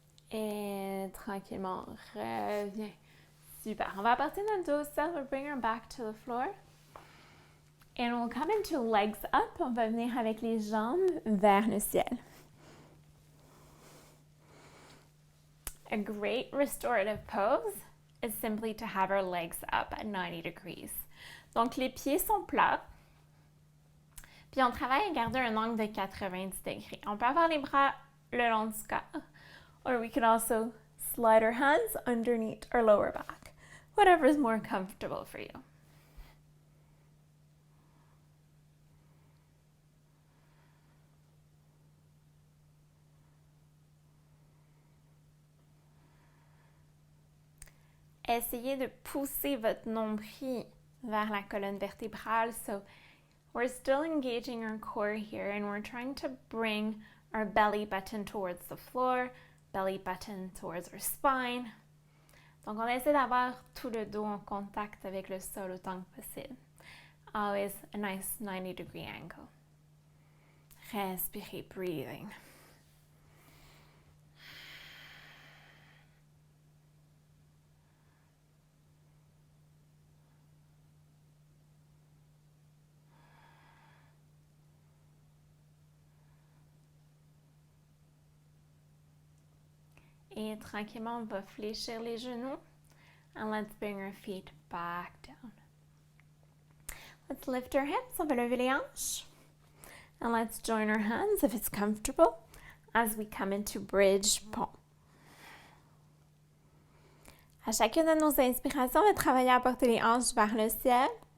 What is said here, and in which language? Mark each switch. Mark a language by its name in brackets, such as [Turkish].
[French] Et tranquillement, reviens. Super. On va partir dans le dos. [English] So we'll bring her back to the floor. And we'll come into legs up. [French] On va venir avec les jambes vers le ciel. [English] A great restorative pose is simply to have our legs up at 90 degrees. [French] Donc, les pieds sont plats. Puis, on travaille à garder un angle de 90 degrés. On peut avoir les bras le long du corps. [English] Or we could also slide our hands underneath our lower back. Whatever is more comfortable for you. [French] Essayez de pousser votre nombril vers la colonne vertébrale. [English] So we're still engaging our core here and we're trying to bring our belly button towards the floor, belly button towards our spine. [French] Donc on essaie d'avoir tout le dos en contact avec le sol autant que possible. [English] Always a nice 90-degree angle. [French] Respirez, [English] breathing. [French] Et tranquillement, on va fléchir les genoux. [English] And let's bring our feet back down. Let's lift our hips. [French] On va lever les hanches. [English] And let's join our hands if it's comfortable as we come into bridge pont. [French] À chacune de nos inspirations, on va travailler à porter les hanches vers le ciel.